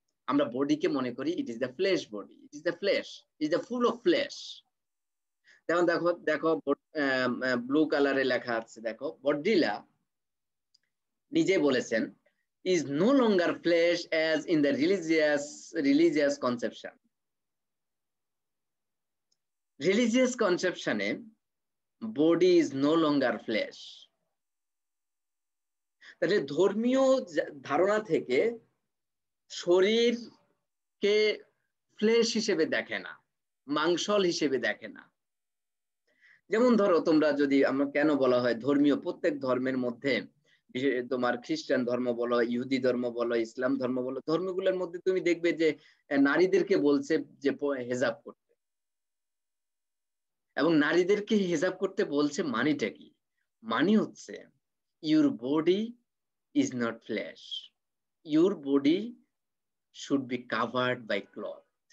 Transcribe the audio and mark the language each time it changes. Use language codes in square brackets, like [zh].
[en] আমরা বডিকে মনে করি it is the flesh body, it is the flesh, it is the full of flesh. [bn] যেমন দেখো দেখো ব্লু কালারে লেখা আছে, দেখো বডিলা নিজে বলেছেন [en] is no longer flesh as in the religious conception. Religious conception e body is no longer flesh. [bn] তাহলে ধর্মীয় ধারণা থেকে শরীরকে ফ্লেশ হিসেবে দেখে না, মাংসল হিসেবে দেখে না। যেমন ধরো তোমরা যদি, আমরা কেন বলা হয় ধর্মীয়, প্রত্যেক ধর্মের মধ্যে তোমার খ্রিস্টান ধর্ম বলো, ইহুদি ধর্ম বলো, ইসলাম ধর্ম বলো, ধর্মগুলোর মধ্যে তুমি দেখবে যে নারীদেরকে বলছে যে হেজাব করতে, এবং নারীদেরকে হেজাব করতে বলছে মানেটা কি, মানে হচ্ছে [en] Your body is not flesh, your body should be covered by cloth.